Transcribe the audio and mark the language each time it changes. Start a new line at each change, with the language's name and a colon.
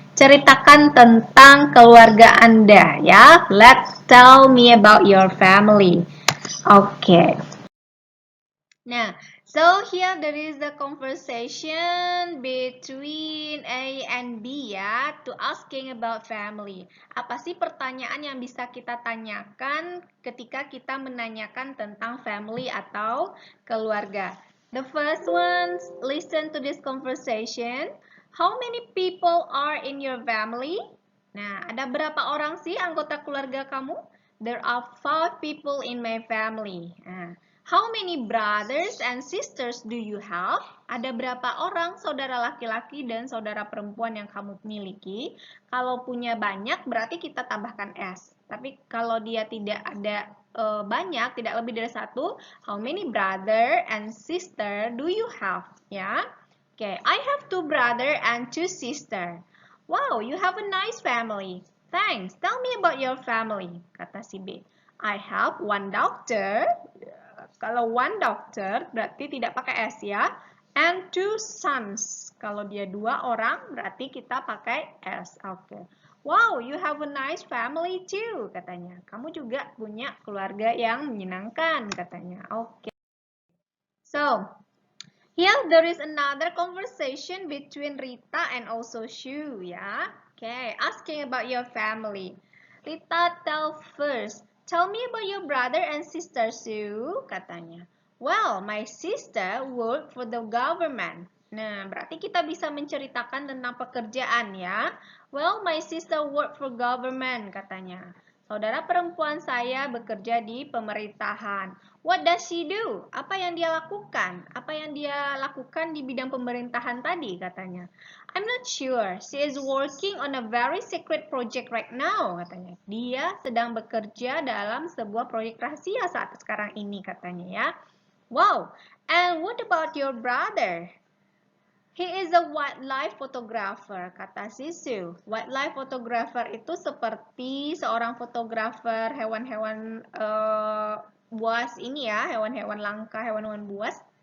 Indonesian: Ceritakan tentang keluarga Anda ya.
English: Let's tell me about your family. Okay. Nah, so here there is a conversation between A and B ya, to asking about family.
Indonesian: Apa sih pertanyaan yang bisa kita tanyakan ketika kita menanyakan tentang family atau keluarga?
English: The first one, listen to this conversation. How many people are in your family?
Indonesian: Nah, ada berapa orang sih anggota keluarga kamu?
English: There are 5 people in my family. Nah, how many brothers and sisters do you have?
Indonesian: Ada berapa orang saudara laki-laki dan saudara perempuan yang kamu miliki? Kalau punya banyak berarti kita tambahkan S. Tapi kalau dia tidak ada banyak, tidak lebih dari satu,
English: how many brother and sister do you have?
Indonesian: Ya.
English: Okay, I have 2 brother and 2 sister. Wow, you have a nice family. Thanks. Tell me about your family,
Indonesian: kata si B.
English: I have one daughter.
Indonesian: Kalau one daughter berarti tidak pakai S ya.
English: And 2 sons.
Indonesian: Kalau dia 2 orang berarti kita pakai S. Oke.
English: Wow, you have a nice family too,
Indonesian: katanya. Kamu juga punya keluarga yang menyenangkan, katanya. Oke.
English: So, here there is another conversation between Rita and also Shu, ya. Okay, asking about your family. Rita tell first, tell me about your brother and sister, Sue,
Indonesian: katanya.
English: Well, my sister work for the government.
Indonesian: Nah, berarti kita bisa menceritakan tentang pekerjaan ya.
English: Well, my sister work for government,
Indonesian: katanya. Saudara perempuan saya bekerja di pemerintahan.
English: What does she do?
Indonesian: Apa yang dia lakukan? Apa yang dia lakukan di bidang pemerintahan tadi, katanya.
English: I'm not sure. She is working on a very secret project right now,
Indonesian: katanya. Dia sedang bekerja dalam sebuah proyek rahasia saat sekarang ini, katanya ya.
English: Wow. And what about your brother? He is a wildlife photographer,
Indonesian: kata Sisu. Wildlife photographer itu seperti seorang fotografer hewan-hewan buas ini ya, hewan-hewan langka, hewan-hewan buas.